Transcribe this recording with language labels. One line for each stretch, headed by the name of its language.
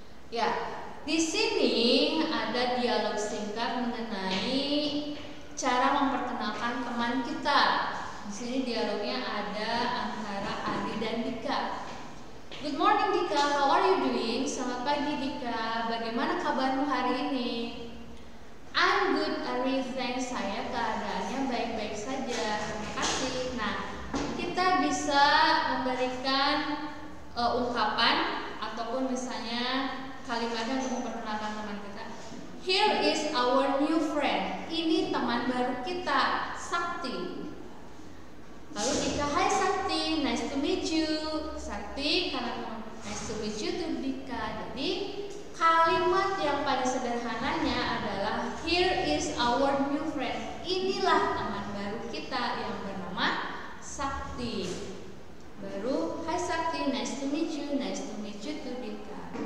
Indonesian: Ya, di sini ada dialog singkat mengenai cara memperkenalkan teman kita. Di sini dialognya ada antara Adi dan Dika.
English: Good morning Dika, how are you doing?
Indonesian: Selamat pagi Dika, bagaimana kabarmu hari ini?
English: I'm good Ari, thanks,
Indonesian: saya keadaannya baik-baik saja, terima kasih. Nah, kita bisa memberikan ungkapan ataupun misalnya kalimatnya untuk memperkenalkan teman kita.
English: Here is our new friend.
Indonesian: Ini teman baru kita, Sakti. Lalu
English: Dika, hi Sakti, nice to meet you. Sakti,
Indonesian: karena
English: nice to meet you to Dika.
Indonesian: Jadi kalimat yang paling sederhananya adalah
English: here is our new friend.
Indonesian: Inilah teman baru kita yang bernama Sakti. Baru,
English: hi Sakti, nice to meet you to Dika.